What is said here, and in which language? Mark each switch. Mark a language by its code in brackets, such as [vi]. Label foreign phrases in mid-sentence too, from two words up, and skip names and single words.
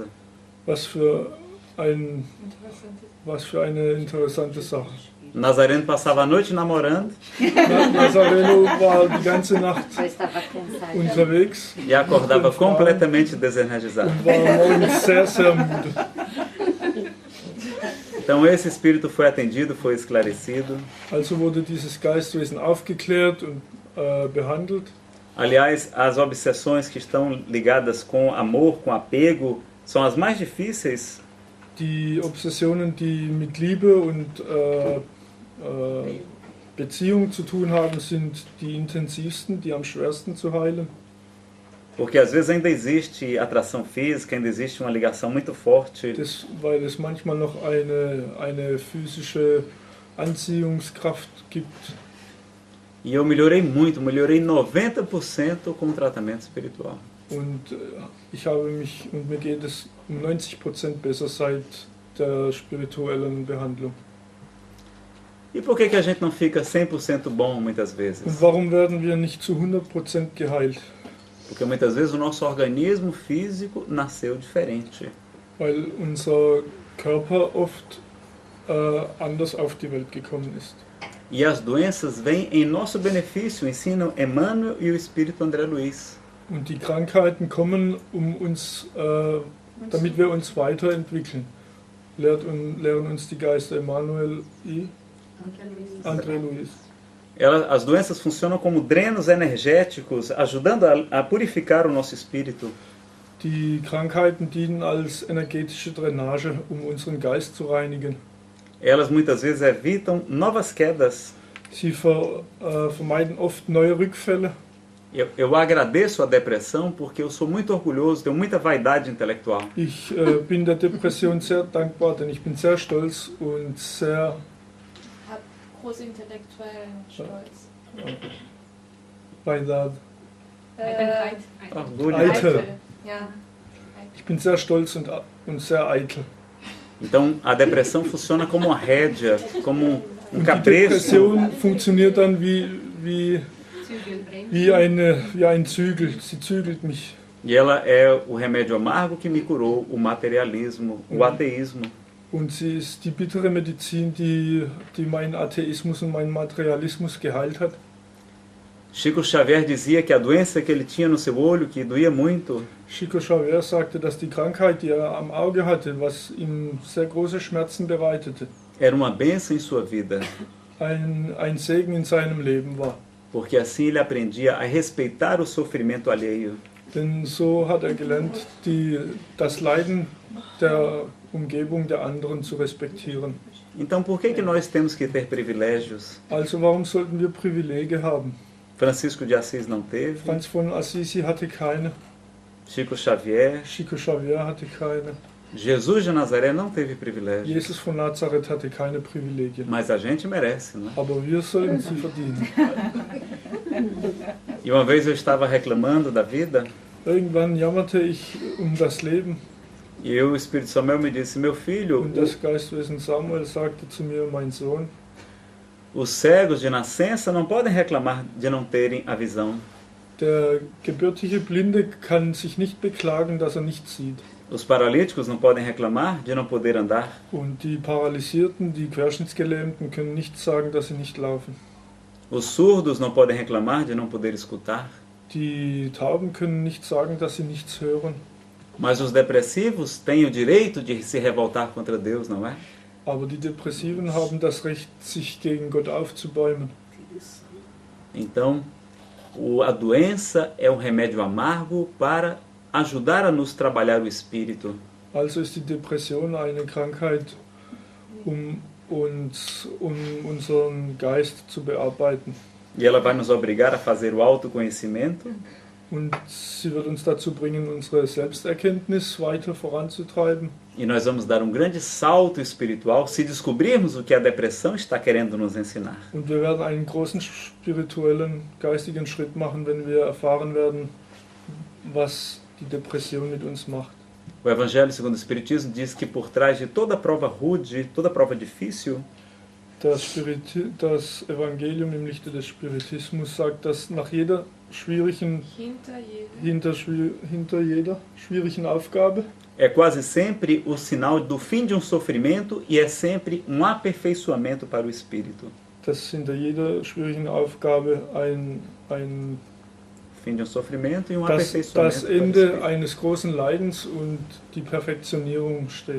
[de] Was für eine interessante Sache. [pt] Nazareno passava a noite namorando. [de] Nazareno war die ganze Nacht unterwegs. [pt] E acordava completamente desenergizado. [de] Und war morgens sehr, sehr müde. [pt] Então esse espírito foi atendido, foi esclarecido. [de] Also wurde dieses Geistwesen aufgeklärt und behandelt. [pt] Aliás, as obsessões que estão ligadas com amor, com apego, são as mais difíceis. [de] Die Obsessionen, die mit Liebe und Beziehung zu tun haben, sind die intensivsten, die am schwersten zu heilen. [pt] Porque às vezes ainda existe atração física, ainda existe uma ligação muito forte. [de] Weil es manchmal noch eine physische Anziehungskraft gibt. [pt] E eu melhorei muito, melhorei 90% com o tratamento espiritual. [de] Und mir geht es 90% besser seit der spirituellen Behandlung. [pt] E por que a gente não fica 100% bom muitas vezes? [de] Und warum werden wir nicht zu 100% geheilt? [pt] Porque muitas vezes o nosso organismo físico nasceu diferente. [de] Weil unser Körper oft anders auf die Welt gekommen ist. [pt] E as doenças vêm em nosso benefício, ensinam Emmanuel e o Espírito André Luiz. [de] Und die Krankheiten kommen, damit wir uns weiterentwickeln. Lehren uns die Geister Emmanuel e André Luiz. [pt] As doenças funcionam como drenos energéticos, ajudando a purificar o nosso espírito. [de] Die Krankheiten dienen als energetische Drainage, unseren Geist zu reinigen. [pt] Elas muitas vezes evitam novas quedas. [de] Sie vermeiden oft neue Rückfälle. [pt] Eu agradeço a depressão porque eu sou muito orgulhoso, tenho muita vaidade intelectual. [de] Ich bin der Depression sehr dankbar, denn ich bin sehr stolz und sehr... Hab großen intellektuellen Stolz. [pt] Vaidad. Orgulho. [de] Eitel. Ja. Ich bin sehr stolz und sehr eitel. [pt] Então a depressão funciona como uma rédea, como um [de] Und die [pt] cabresto. [de] Depression funktioniert dann wie ein Zügel. Sie zügelt mich. [pt] E ela é o remédio amargo que me curou o materialismo, o ateísmo. [de] Und sie ist die bittere Medizin, die meinen Atheismus und meinen Materialismus geheilt hat. [pt] Chico Xavier dizia que a doença que ele tinha no seu olho, que doía muito, [de] Chico Xavier sagte, dass die Krankheit, die er am Auge hatte, was ihm sehr große Schmerzen bereitete, [pt] era uma bênção em sua vida, [de] ein Segen in seinem Leben war. [pt] porque assim ele aprendia a respeitar o sofrimento alheio. [de] Denn so hat er gelernt, das Leiden der Umgebung der anderen zu respektieren. [pt] Então por que nós temos que ter privilégios? [de] Also warum sollten wir Privilege haben? [pt] Francisco de Assis não teve, [de] Franz von Assisi hatte keine, [pt] Chico Xavier, [de] Chico Xavier hatte keine, [pt] Jesus de Nazaré não teve privilégios, [de] Jesus von Nazareth hatte keine Privilegien. [pt] mas a gente merece, não é? [de] Aber wir sollten sie verdienen. [pt] E uma vez eu estava reclamando da vida, [de] Irgendwann jammerte ich das Leben [pt] e o Espírito Samuel me disse: meu filho, [de] und das Geistwesen Samuel sagte zu mir, mein Sohn, [pt] os cegos de nascença não podem reclamar de não terem a visão. [de] der gebürtige Blinde kann sich nicht beklagen, dass er nichts sieht. [pt] Os paralíticos não podem reclamar de não poder andar. [de] Und die Paralysierten, die Querschnittsgelähmten können nicht sagen, dass sie nicht laufen. [pt] Os surdos não podem reclamar de não poder escutar. [de] Die Tauben können nicht sagen, dass sie nichts hören. [pt] Mas os depressivos têm o direito de se revoltar contra Deus, não é? [de] Aber die Depressiven haben das Recht, sich gegen Gott aufzubäumen. [pt] Então, a doença é um remédio amargo para ajudar a nos trabalhar o espírito. [de] Also ist die Depression eine Krankheit, um unseren Geist zu bearbeiten. [pt] E ela vai nos obrigar a fazer o autoconhecimento, [de] Und sie wird uns dazu bringen, unsere Selbsterkenntnis weiter voranzutreiben. [pt] e nós vamos dar um grande salto espiritual se descobrirmos o que a depressão está querendo nos ensinar. [de] Und wir werden einen großen spirituellen, geistigen Schritt machen, wenn wir erfahren werden, was die Depression mit uns macht. [pt] O Evangelho segundo o Espiritismo diz que por trás de toda prova rude, toda prova difícil, [de] Das Evangelium im Lichte des Spiritismus sagt, dass nach jeder schwierigen, hinter jeder schwierigen Aufgabe [pt] é quase sempre o sinal do fim de um sofrimento e é sempre um aperfeiçoamento para o espírito. [de] dass hinter jeder schwierigen Aufgabe ein [pt] Fim de um sofrimento e um [de] das [pt] aperfeiçoamento para o [de] Ende [pt] espírito. [de] eines großen Leidens und die Perfektionierung steht.